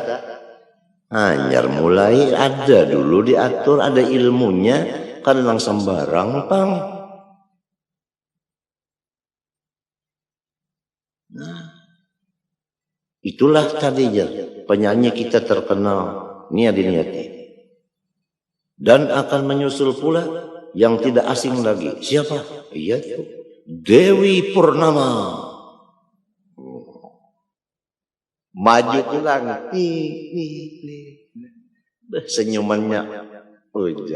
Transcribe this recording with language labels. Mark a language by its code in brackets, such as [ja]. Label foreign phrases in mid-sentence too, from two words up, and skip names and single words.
[bjn] Hanyar mulai ada dulu diatur, ada ilmunya. Kan langsung sembarang, pang. Nah. [id] Itulah tadinya penyanyi kita terkenal Niadi Niati. Dan akan menyusul pula yang tidak asing lagi. Siapa? Iya itu Dewi Purnama. [bjn] Maju pulang. Senyumannya ujar.